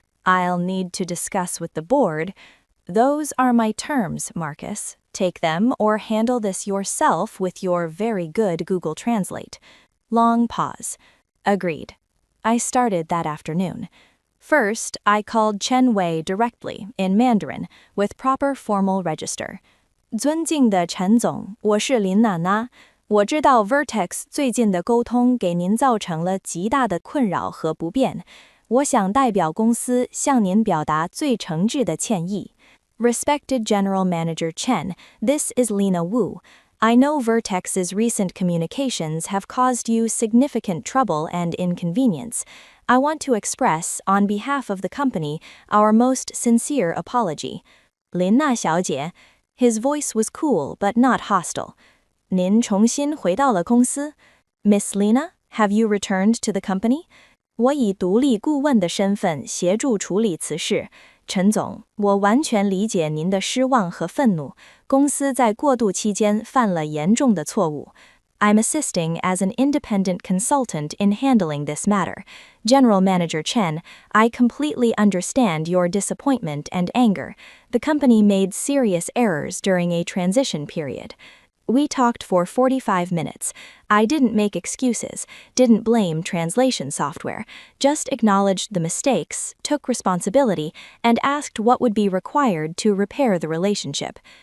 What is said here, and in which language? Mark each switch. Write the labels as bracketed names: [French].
[English] I'll need to discuss with the board. Those are my terms, Marcus. Take them or handle this yourself with your very good Google Translate. Long pause. Agreed. I started that afternoon. First, I called Chen directly, in Mandarin, with proper formal register. [Chinese] 尊敬的陈总，我是林娜娜。我知道 Vertex 最近的沟通给您造成了极大的困扰和不便。我想代表公司向您表达最诚挚的歉意。 [English] Respected General Manager Chen, this is Lena Wu. I know Vertex's recent communications have caused you significant trouble and inconvenience. I want to express, on behalf of the company, our most sincere apology. 林娜小姐, his voice was cool but not hostile. [Chinese] 您重新回到了公司? [English] Miss Lena, have you returned to the company? [Chinese] 我以独立顾问的身份协助处理此事。陈总，我完全理解您的失望和愤怒。公司在过渡期间犯了严重的错误。 [English] I'm assisting as an independent consultant in handling this matter. General Manager Chen, I completely understand your disappointment and anger. The company made serious errors during a transition period. We talked for 45 minutes. I didn't make excuses, didn't blame translation software, just acknowledged the mistakes, took responsibility, and asked what would be required to repair the relationship.